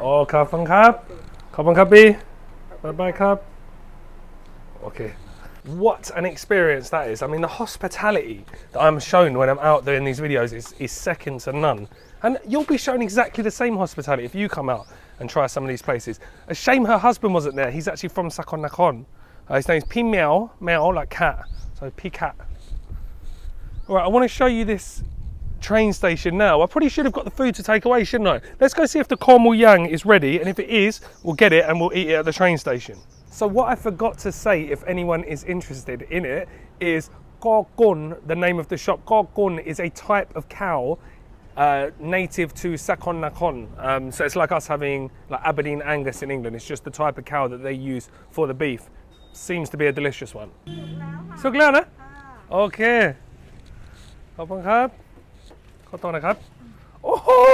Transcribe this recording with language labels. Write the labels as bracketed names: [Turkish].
[Thai] โอ้ขอบคุณครับขอบคุณครับพี่บ๊ายบายครับ [English] Okay. What an experience that is. I mean, the hospitality that I'm shown when I'm out doing these videos is second to none. And you'll be shown exactly the same hospitality if you come out and try some of these places. A shame her husband wasn't there. He's actually from Sakon Nakhon. His name's Pi Meow, Meow like cat, so Pi Cat. All right, I want to show you this train station now. I probably should have got the food to take away, shouldn't I? Let's go see if the Khor Mui Yang is ready, and if it is, we'll get it and we'll eat it at the train station. So what I forgot to say, if anyone is interested in it, is Khor Kun, the name of the shop. Khor Kun is a type of cow native to Sakon Nakhon. So it's like us having like Aberdeen Angus in England. It's just the type of cow that they use for the beef. Seems to be a delicious one. [Thai] สุกแล้วนะ [English] Okay. [Thai] ขอบคุณครับ ขอโทษนะครับ Oh!